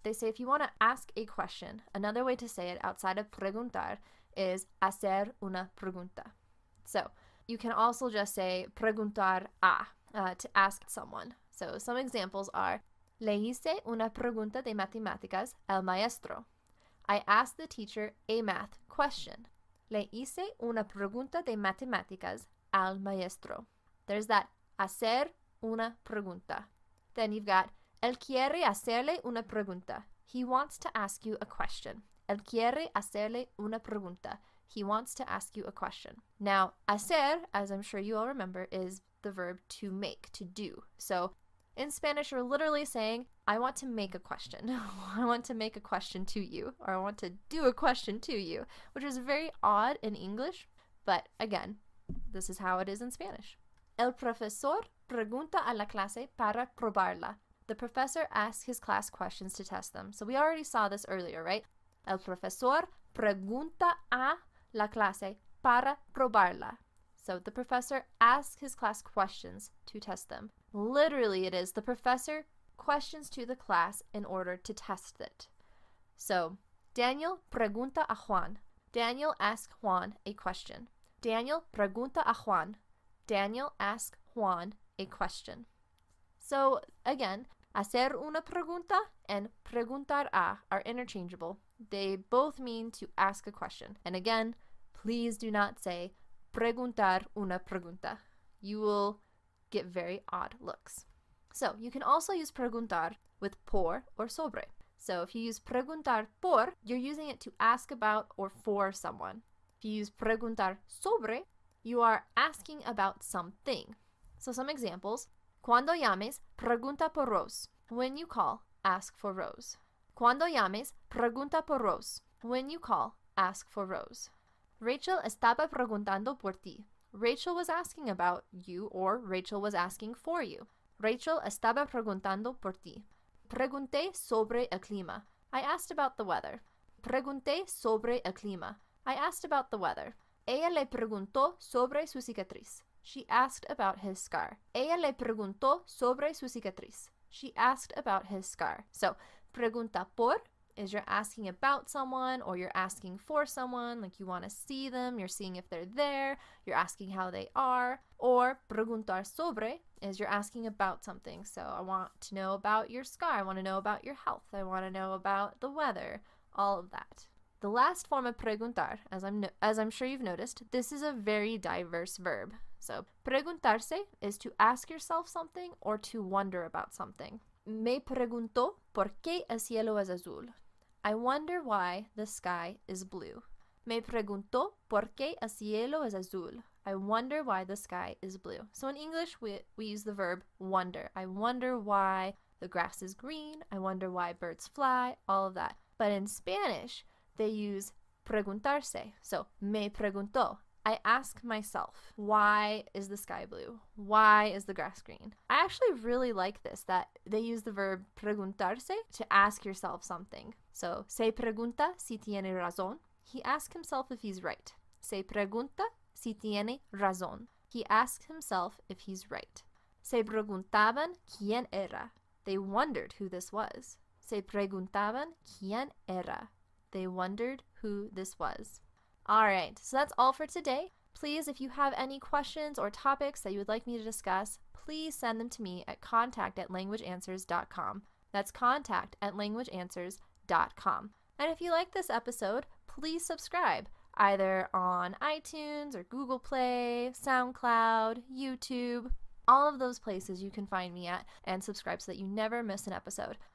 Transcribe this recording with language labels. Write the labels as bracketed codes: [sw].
[en] They say if you want to ask a question, another way to say it outside of preguntar is [es] hacer una pregunta. [en] So you can also just say preguntar to ask someone. [es] So some examples are, le hice una pregunta de matemáticas al maestro. [en] I asked the teacher a math question. [es] Le hice una pregunta de matemáticas al maestro. [en] There's that [es] hacer una pregunta. [en] Then you've got [es] él quiere hacerle una pregunta. [en] He wants to ask you a question. [es] Él quiere hacerle una pregunta. [en] He wants to ask you a question. Now, hacer, as I'm sure you all remember, is the verb to make, to do. So in Spanish, you're literally saying, I want to make a question. I want to make a question to you, or I want to do a question to you, which is very odd in English, but again, this is how it is in Spanish. [es] El profesor pregunta a la clase para probarla. [en] The professor asks his class questions to test them. So we already saw this earlier, right? [es] El profesor pregunta a la clase para probarla. [en] So the professor asks his class questions to test them. Literally, it is the professor questions to the class in order to test it. So [es] Daniel pregunta a Juan. [en] Daniel asks Juan a question. [es] Daniel pregunta a Juan. [en] Daniel asks Juan a question. So again, hacer una pregunta and preguntar a are interchangeable. They both mean to ask a question. And again, please do not say preguntar una pregunta. You will get very odd looks. So you can also use preguntar with por or sobre. So if you use preguntar por, you're using it to ask about or for someone. If you use preguntar sobre, you are asking about something. So some examples. [es] Cuando llames, pregunta por Rose. [en] When you call, ask for Rose. [es] Cuando llames, pregunta por Rose. [en] When you call, ask for Rose. [es] Rachel estaba preguntando por ti. [en] Rachel was asking about you, or Rachel was asking for you. [es] Rachel estaba preguntando por ti. Pregunté sobre el clima. [en] I asked about the weather. [es] Pregunté sobre el clima. [en] I asked about the weather. [es] Ella le preguntó sobre su cicatriz. [en] She asked about his scar. [es] Ella le preguntó sobre su cicatriz. [en] She asked about his scar. So, pregunta por is you're asking about someone or you're asking for someone, like you want to see them, you're seeing if they're there, you're asking how they are. Or preguntar sobre is you're asking about something. So I want to know about your scar, I want to know about your health, I want to know about the weather, all of that. The last form of preguntar, as I'm sure you've noticed, this is a very diverse verb. So preguntarse is to ask yourself something or to wonder about something. [es] Me preguntó por qué el cielo es azul. [en] I wonder why the sky is blue. [es] Me preguntó por qué el cielo es azul. [en] I wonder why the sky is blue. So in English, we use the verb wonder. I wonder why the grass is green. I wonder why birds fly, all of that. But in Spanish, they use preguntarse. So me preguntó. I ask myself, why is the sky blue? Why is the grass green? I actually really like this, that they use the verb preguntarse to ask yourself something. [es] So, se pregunta si tiene razón. [en] He asks himself if he's right. [es] Se pregunta si tiene razón. [en] He asks himself if he's right. [es] Se preguntaban quién era. [en] They wondered who this was. [es] Se preguntaban quién era. [en] They wondered who this was. All right, so that's all for today. Please, if you have any questions or topics that you would like me to discuss, please send them to me at contact@languageanswers.com. That's contact@languageanswers.com. And if you like this episode, please subscribe, either on iTunes or Google Play, SoundCloud, YouTube, all of those places you can find me at, and subscribe so that you never miss an episode.